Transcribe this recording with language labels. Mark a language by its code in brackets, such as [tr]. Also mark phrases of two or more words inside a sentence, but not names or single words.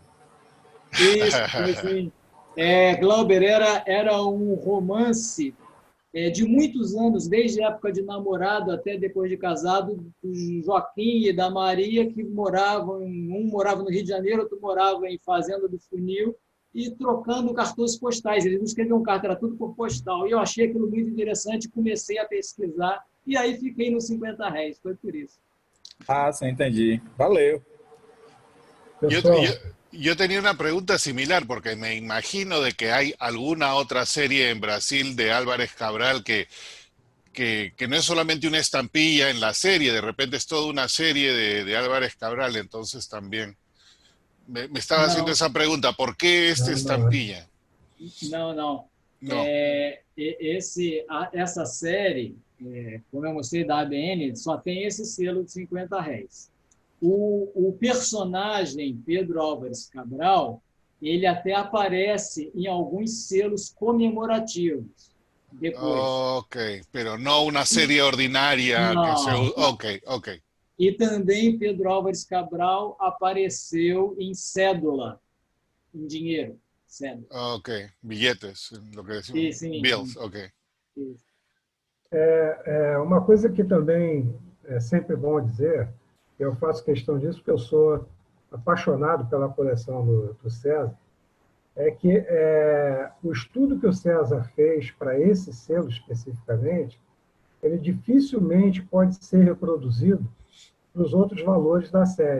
[pt] Isso, assim, Glauber, era um romance de muitos anos, desde a época de namorado até depois de casado, do Joaquim e da Maria, que moravam, um morava no Rio de Janeiro, outro morava em Fazenda do Funil, e trocando cartões postais. Eles não escreviam carta, era tudo por postal. E eu achei aquilo muito interessante, comecei a pesquisar, e aí fiquei nos 50 réis, foi por isso. Ah, sim, entendi. Valeu. [es] Yo tenía una pregunta similar, porque me imagino de que hay alguna otra serie en Brasil de Álvarez Cabral que no es solamente una estampilla en la serie, de repente es toda una serie de Álvarez Cabral, entonces también me estaba haciendo esa pregunta, ¿por qué esta estampilla? [pt] Não. Não. Essa série, como eu mostrei da ABN, só tem esse selo de 50 réis. O personagem Pedro Álvares Cabral, ele até aparece em alguns selos comemorativos depois. [es] Ok, pero no una serie ordinaria. Ok. [pt] E também Pedro Álvares Cabral apareceu em cédula, em dinheiro. Cédula. [es] Ok, billetes, lo que decimos. [pt] Sim. [en] Bills, ok. [pt] Uma coisa que também é sempre bom dizer, eu faço questão disso porque eu sou apaixonado pela coleção do César, é que o estudo que o César fez para esse selo especificamente, ele dificilmente pode ser reproduzido para os outros valores da série.